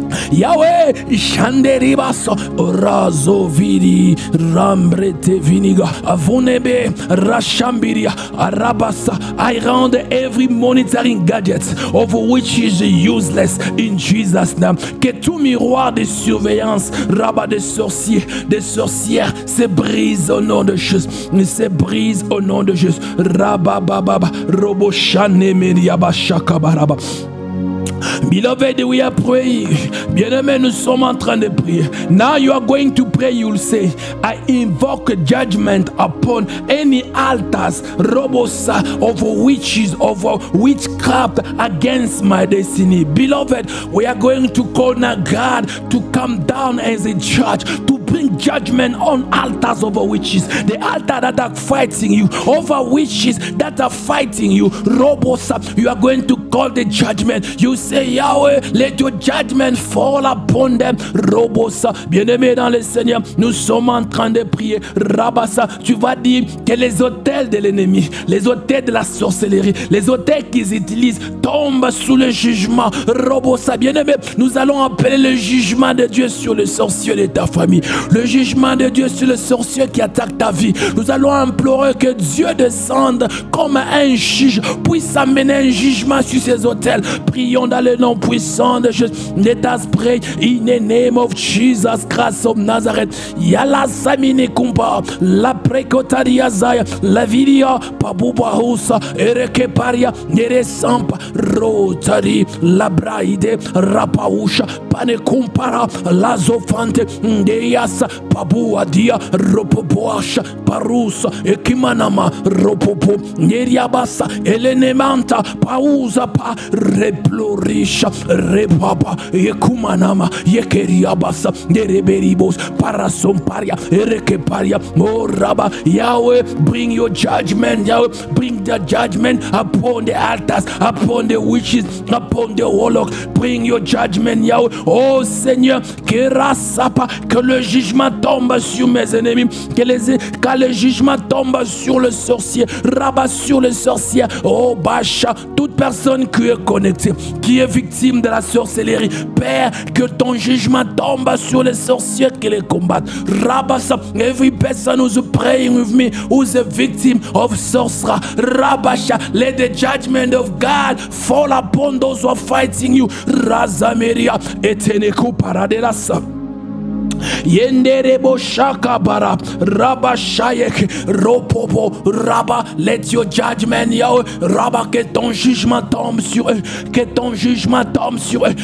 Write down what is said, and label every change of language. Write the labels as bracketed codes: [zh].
[en] Yahweh, Shanderibaso, Razo Viri, Rambrete Viniga, Avonebe, Rashambiria, Arabasa. I rend every monitoring gadget of which is useless in Jesus' name. [fr] Que tout miroir de surveillance, rabat des sorciers, des sorcières, se brise au nom de Jésus. Se brise au nom de Jésus. Rabababa, Roboshane Meriaba Shakabaraba. [en] Beloved, we are praying. [fr] Bien-aimé, nous sommes en train de prier. [en] Now you are going to pray. You'll say, I invoke judgment upon any altars, robosa, of witches, of witchcraft against my destiny. Beloved, we are going to call now God to come down as a judge, to bring judgment on altars over witches. The altar that are fighting you, over witches that are fighting you. Robosa, you are going to call the judgment. You say, Yahweh, let your judgment fall upon them. [fr] Robosa, bien-aimé dans le Seigneur, nous sommes en train de prier. Rabassa, tu vas dire que les autels de l'ennemi, les autels de la sorcellerie, les autels qu'ils utilisent tombent sous le jugement. Robosa, bien-aimé, nous allons appeler le jugement de Dieu sur le sorcier de ta famille, le jugement de Dieu sur le sorcier qui attaque ta vie. Nous allons implorer que Dieu descende comme un juge, puisse amener un jugement sur ces autels. Prions dans le nom puissant de Jésus. [en] Let us pray in the name of Jesus Christ of Nazareth. Yala samine kumpa la prekotaria zaya la vidia pabuba husa ereke paria nere sampa rotari la braide rapausha pane kumpara la zofante ndeyasa pabu adia ropopoasha parusa ekimanama ropopo neriabasa elenemanta pauza pa replorisha repapa ekumanama yekeriabasa nereberibos parasomparia erekeparia moraba. Yahweh, bring your judgment. Yahweh, bring the judgment upon the altars, upon the witches, upon the warlock. Bring your judgment, Yahweh. [fr] Oh Seigneur, que le jugement tombe sur mes ennemis, que le jugement tombe sur le sorcier, rabat sur le sorcier. Oh Bacha, toute personne qui est connectée, qui est victime de la sorcellerie, Père, que ton jugement tombe sur les sorciers qui les combattent. [en] Rabasa, every person who's praying with me, who's a victim of sorcerer, Rabasha, let the judgment of God fall upon those who are fighting you. Razameria, eteneku paradelasa. [fr] Yenderebo shakabara raba shayek ropopo raba, [en] let your judgment, Yahweh, [fr] raba, que ton jugement tombe sur eux, que ton jugement tombe sur eux.